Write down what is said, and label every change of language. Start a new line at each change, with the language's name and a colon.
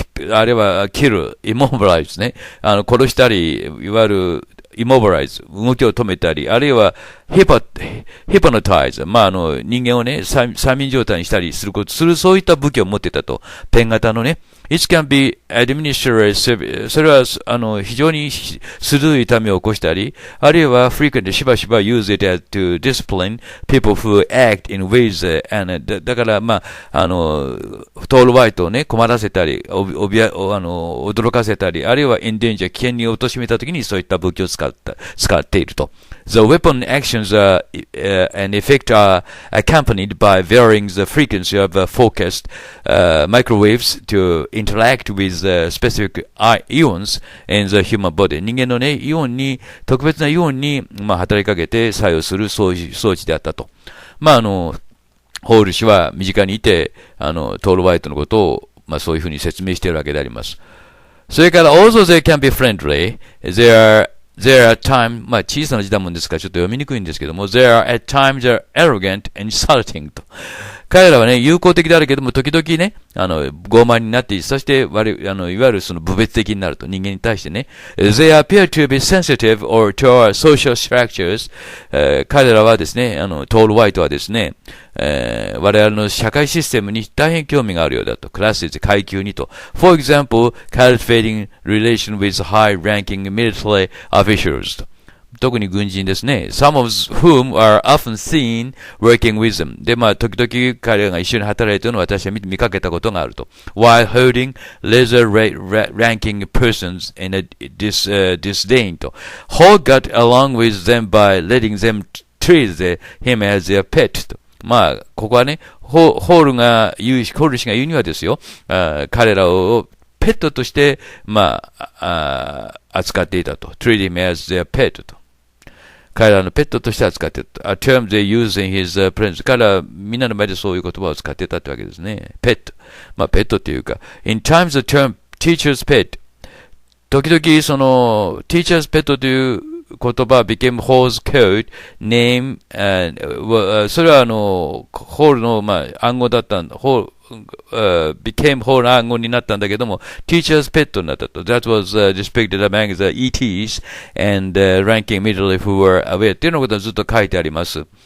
Japanese: あれは、kill, immobilize ね。殺したり、いわゆる、immobilize 動きを止めたり、あるいは、hypnotize まあ、人間をね、催眠状態にしたりするそういった武器を持っていたと。ペン型のね。
English: It can be administered,
Japanese: それは、非常に鋭い痛みを起こしたり、あるいは frequently しばしば
English: use it to discipline people who act in ways, and
Japanese: だから、まあ、トールワイトをね、困らせたり、驚かせたり、あるいは endanger 危険に貶めたときにそういった武器を使っていると。
English: The weapon actions and effect are accompanied by varying the frequency of focused microwaves to interact with specific ions in the human body.
Japanese: 人間のね、特別なイオンに、まあ、働きかけて作用する装置であったと。まあ、ホール氏は身近にいて、トールワイトのことを、まあ、そういうふうに説明しているわけであります。
English: それから、also they can be friendly. There are times,
Japanese: まあ小さな字だもんですからちょっと読みにくいんですけども、
English: there are at times they're arrogant and insulting と。
Japanese: 彼らはね、友好的であるけども、時々ね、傲慢になって、そして、いわゆるその部別的になると、人間に対してね。
English: They appear to be sensitive or to our social structures.
Japanese: 彼らはですね、トールワイトはですね、我々の社会システムに大変興味があるようだと。クラスで階級にと。
English: For example, cultivating relation with high-ranking military officials と。
Japanese: 特に軍人ですね。
English: Some of whom are often seen working with them.
Japanese: で、まあ、時々彼らが一緒に働いているのを私は見かけたことがあると。
English: While holding lesser ranking persons in a disdain と。 Hall got along with them by letting them treat him as their pet と。
Japanese: まあ、ここはね、ホール氏が言うにはですよ、彼らをペットとして、まあ、扱っていたと。
English: treat him as their pet と。
Japanese: 彼らのペットとして扱っていた。
English: A term they use in his presence.
Japanese: 彼らはみんなの前でそういう言葉を使っていたってわけですね。ペット。まあ、ペットっていうか。
English: In times the term teacher's pet.
Japanese: 時々その teacher's pet という言葉
English: became Hall's code name,
Japanese: それはホールの、まあ、暗号だったんだ。 became Hall の暗号になったんだけども、teacher's pet になったと。
English: That was depicted among the ETs and ranking military who were aware
Japanese: っていうのことがずっと書いてあります。